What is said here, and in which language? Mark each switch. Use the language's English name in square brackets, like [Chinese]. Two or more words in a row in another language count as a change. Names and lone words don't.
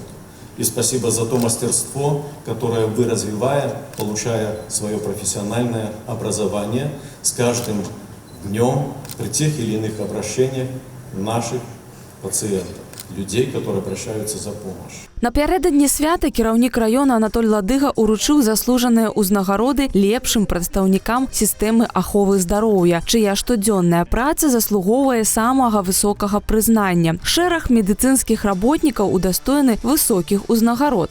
[Russian] И спасибо за то мастерство, которое вы, развивая, получая свое профессиональное образование, с каждым днем при тех или иных обращениях наших пациентов, людей, которые обращаются за помощью. [Belarusian] Напярэдадні свята кіраўнік раёна Анатоль Ладыга уручыў заслужаныя ўзнагароды лепшым прадстаўнікам сістэмы аховы здароўя, чыя штодзённая праца заслугоўвае самага высокага прызнання. Шэраг медыцынскіх работнікаў удастоены высокіх узнагарод.